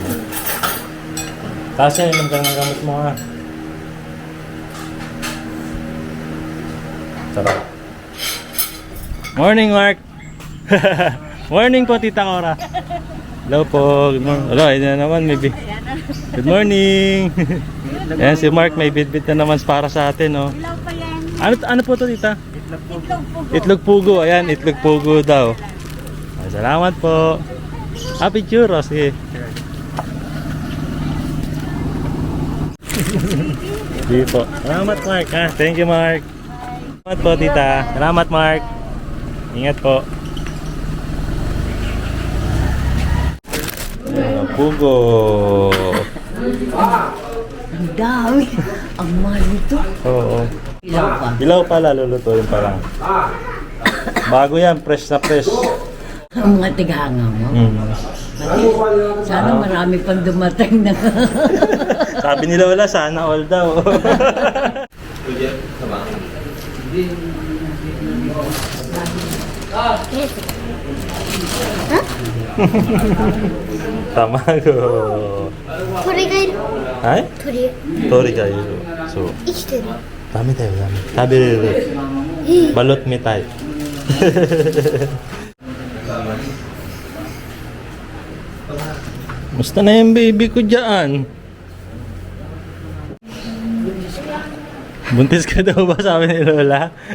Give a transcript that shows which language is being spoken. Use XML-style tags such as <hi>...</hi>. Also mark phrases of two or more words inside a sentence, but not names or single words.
<tl>Taas yan, inom ka ng gamot mo, ha? Sarap.</tl> <en>Morning, Mark! Morning po, Tita Cora. Hello po. Good morning.</en> <tl>Hello, ayun na naman,</tl> <en>maybe. Good morning.</en> <tl>Ayan, si Mark may bit-bit na naman para sa atin, oh. Ano po to, Tita? Itlog pugo. Ayan, itlog pugo daw. Ay, salamat po.</tl> <en>Happy churros,</en> <tl>sige. Sige po. Salamat, Mark, ha?</tl> <en>Thank you, Mark.</en> <tl>Salamat po, Tita. Salamat, Mark. Ingat po. Pugo. Ang dami. Ang mahal nito. Oo. Ilaw pa. Ilaw pala, lulutuin pa lang. Bago yan, fresh na fresh. Ang mga tighanga mo. Sana marami pang dumating na. Sabi nila wala, sana all daw. Tamago.</tl> <ja>鳥がいる。</ja> <tl>Ay?</tl> <ja>鳥。</ja> <tl>Tori kayo. So,</tl> <ja>生きてる。</ja> <tl>dami tayo, dami. Tabi balot me tayo. Musta na yung baby ko dyan? Buntis ka daw ba, sabi ni Lola?</tl>